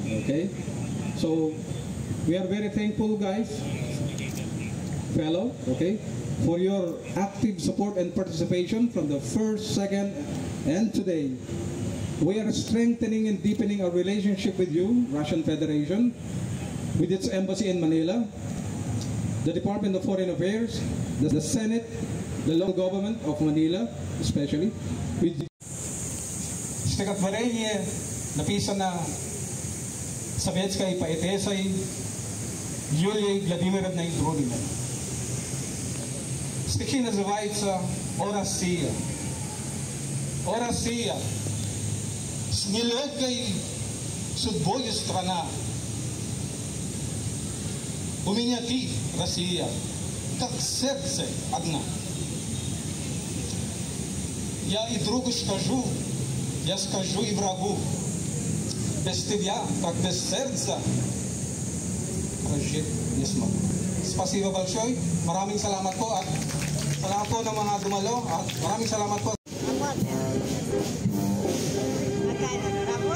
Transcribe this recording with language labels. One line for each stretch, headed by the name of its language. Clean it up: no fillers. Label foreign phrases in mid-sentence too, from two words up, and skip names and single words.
English: Okay, so we are very thankful, guys, fellow, okay, for your active support and participation from the first, second, and today. We are strengthening and deepening our relationship with you, Russian Federation, with its embassy in Manila, the Department of Foreign Affairs, the Senate, the local government of Manila, especially.
Russian: Стихотворение написано советской поэтессой Юлией Владимировной Друниной. Стихи называются «О Россия». «О Россия, с нелегкой судьбой страна, у меня ты, Россия, как сердце одна. Я и другу скажу, я скажу и врагу, без тебя, как без сердца, прожить не смогу». Спасибо большое.
Filipino: Maraming salamat po at salamat po ng mga dumalo at maraming salamat po.